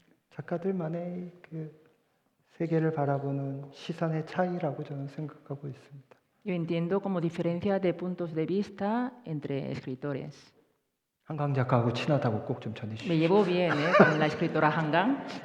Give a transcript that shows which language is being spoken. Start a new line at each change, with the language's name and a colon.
Korean: 작가들만의 그 세계를 바라보는 시선의 차이라고 저는 생각하고 있습니다.
Spanish: Yo entiendo como diferencia de puntos de vista entre escritores.
Korean: 한강 작가하고 친하다고 꼭 좀 전해주시죠.
Spanish: Me llevo bien con la escritora Han Gang.